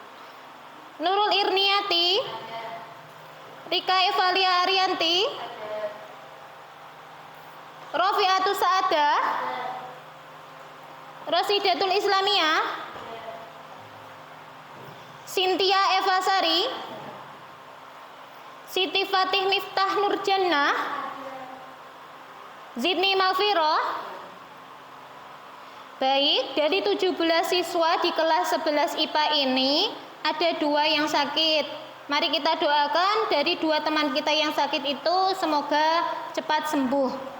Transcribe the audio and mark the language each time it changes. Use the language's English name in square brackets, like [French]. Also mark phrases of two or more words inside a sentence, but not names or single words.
[Indonesian] Nurul Irniati, Rika Evalia Arianti, Rofiatus Saada, Rosidatul Islamiyah, Cynthia Eva Sari, Siti Fatih Miftah Nurjannah, Zidni Malfiroh. Baik, dari 17 siswa di kelas 11 IPA ini ada 2 yang sakit. Mari kita doakan dari 2 teman kita yang sakit itu semoga cepat sembuh.